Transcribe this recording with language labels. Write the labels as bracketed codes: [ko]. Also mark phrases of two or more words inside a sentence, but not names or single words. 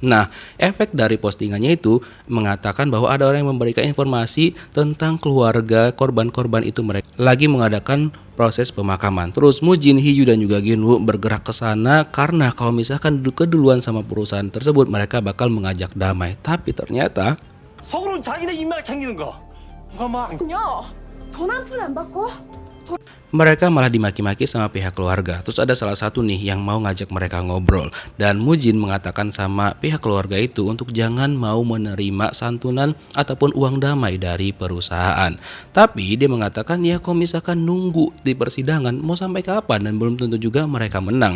[id] Nah efek dari postingannya itu mengatakan bahwa ada orang yang memberikan informasi tentang keluarga korban-korban itu mereka lagi mengadakan proses pemakaman. Terus Mujin, Hiju dan juga Ginwoo bergerak ke sana karena kalau misalkan keduluan sama perusahaan tersebut mereka bakal mengajak damai. Tapi ternyata [ko] 속으로는 자기네 인맥 챙기는 거. 누가 막 야, 돈 한 푼 안 받고? [id] mereka malah dimaki-maki sama pihak keluarga. Terus ada salah satu nih yang mau ngajak mereka ngobrol. Dan Mujin mengatakan sama pihak keluarga itu untuk jangan mau menerima santunan ataupun uang damai dari perusahaan. Tapi dia mengatakan ya kalau misalkan nunggu di persidangan mau sampai kapan dan belum tentu juga mereka menang.